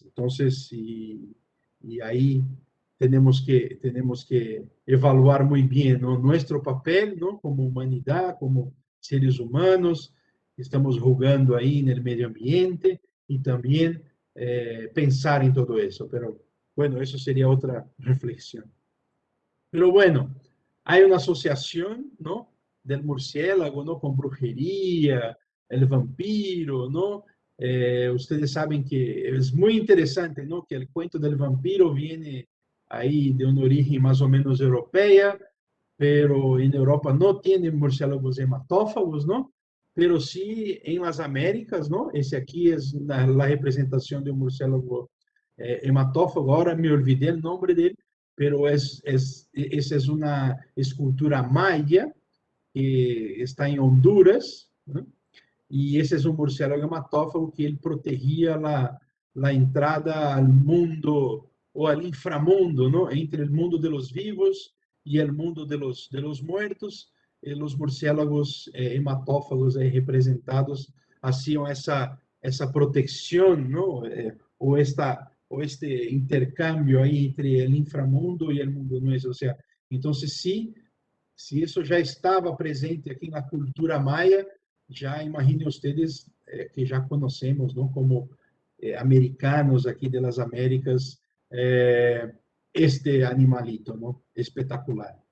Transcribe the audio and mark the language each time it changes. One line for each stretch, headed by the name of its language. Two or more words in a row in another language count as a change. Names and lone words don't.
Portuguese: Então, e aí temos que evaluar muito bem, ¿no?, nosso papel, ¿no?, como humanidade, como seres humanos, estamos jugando aí no meio ambiente e também pensar em tudo isso.
Spanish: Pero, bueno,
Portuguese: isso seria outra reflexão.
Spanish: Pero, bueno,
Portuguese: há uma associação,
Spanish: ¿no?, del murciélago, ¿no?, con brujería, el vampiro, ¿no? Ustedes saben que es muy interesante, ¿no?, que el cuento del vampiro viene ahí de una origen más o menos europea, pero en Europa no tienen murciélagos hematófagos, ¿no? Pero sí en las Américas, ¿no? Ese aquí es la representación de un murciélago hematófago. Ahora me olvidé el nombre de él, pero esa es una escultura maya que está em Honduras,
Portuguese: né? E esse é um
Spanish: murciélago hematófago
Portuguese: que ele protegia a entrada ao mundo, ou ao inframundo, ¿no?, entre o mundo
Spanish: de los vivos
Portuguese: e o mundo
Spanish: de los muertos.
Portuguese: E os
Spanish: murciélagos hematófagos
Portuguese: representados haciam essa proteção, ¿no?, ou este intercâmbio aí entre o inframundo e o mundo nosso. Ou seja, então, se isso já estava presente aqui na cultura maia, já imaginem vocês que já conhecemos, não, como americanos aqui das Américas, este animalito, não, espetacular.